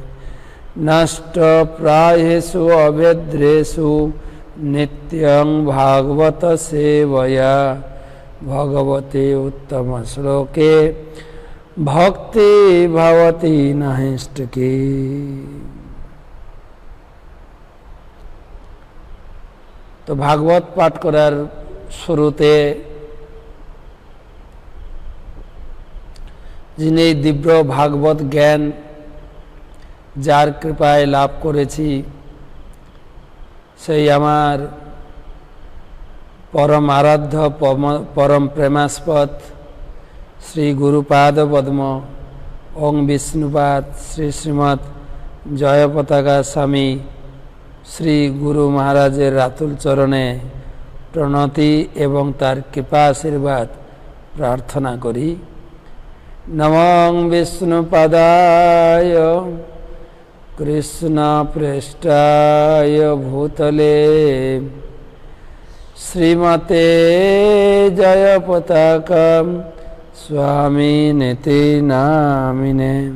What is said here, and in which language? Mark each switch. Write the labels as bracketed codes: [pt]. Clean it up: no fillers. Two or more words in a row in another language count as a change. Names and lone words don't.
[sa] नष्टप्रायेषु अभद्रेषु नित्यं भागवत सेवया भगवते उत्तम श्लोके भक्ति भवति नहिष्टकी। [bn] তো ভাগবত পাঠ করার শুরুতে যিনি দিব্য ভাগবত জ্ঞান যার কৃপায় লাভ করেছি সেই আমার পরম আরাধ্য পরম প্রেমাস্পদ শ্রী গুরুপাদ পদ্ম ওং বিষ্ণুপাদ শ্রী শ্রীমৎ জয় পতাকা স্বামী শ্রী গুরু মহারাজের রাতুল চরণে প্রণতি এবং তার কৃপা আশীর্বাদ প্রার্থনা করি। [sa] नमो विष्णुपदाय कृष्ण प्रेष्ठाय भूतले श्रीमते जय पताका स्वामी निति नामिने।